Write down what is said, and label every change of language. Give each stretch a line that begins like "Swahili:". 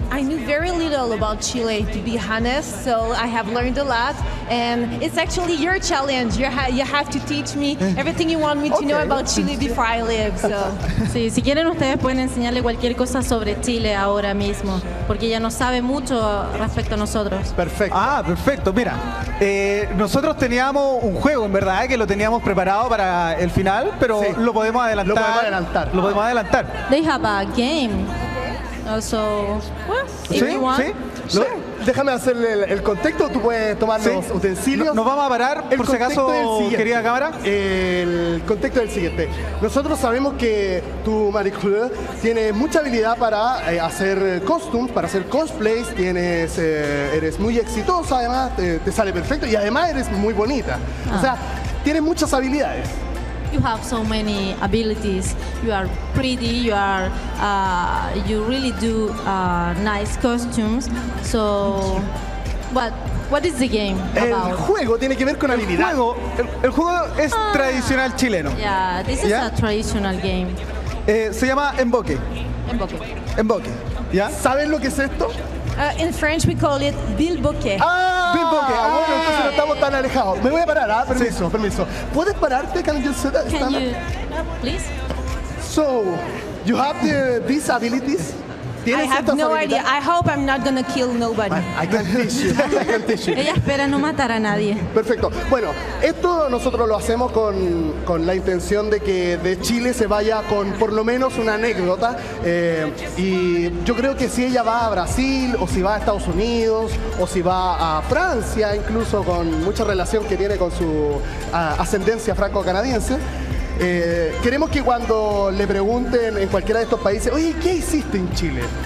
English: I knew very little about Chile, to be honest, so I have learned a lot, and it's actually your challenge. You have to teach me everything you want me to know about Chile before I leave. So.
Spanish: Sí, si quieren ustedes pueden enseñarle cualquier cosa sobre Chile ahora mismo, porque ella no sabe mucho respecto a nosotros. Perfecto. Perfecto. Mira, nosotros teníamos un juego, en verdad, que lo teníamos preparado para el final, pero lo podemos adelantar. Lo podemos adelantar.
English: They have a game. Also, if you want.
Spanish: Déjame hacerle el contexto, tú puedes tomar los utensilios. Nos vamos a parar, por si acaso, querida cámara. El contexto es el siguiente. Nosotros sabemos que tú, Marie-Claude, tienes mucha habilidad para hacer costumes, para hacer cosplays, eres muy exitosa, además, te sale perfecto y además eres muy bonita. O sea, tienes muchas habilidades.
English: You have so many abilities. You are pretty. You really do nice costumes. So, what is the game about?
Spanish: El juego tiene que ver con habilidad. El juego es tradicional chileno.
English: Yeah, this is a traditional game.
Spanish: Se llama Emboque. Emboque. ¿Ya? ¿Sabes lo que es esto?
English: In French, we call it bilboquet. Bilboquet.
Spanish: Bueno, entonces no estamos tan alejados. Me voy a parar, permiso. ¿Puedes pararte?
English: Can you please? So, you have these abilities? I have no idea. I hope I'm not going to kill nobody. I can teach you.
Spanish: Ella espera no matar a nadie. Perfecto. Bueno, esto nosotros lo hacemos con la intención de que de Chile se vaya con por lo menos una anécdota. Y yo creo que si ella va a Brasil, o si va a Estados Unidos, o si va a Francia, incluso con mucha relación que tiene con su ascendencia franco-canadiense, queremos que cuando le pregunten en cualquiera de estos países, oye, ¿qué hiciste en Chile?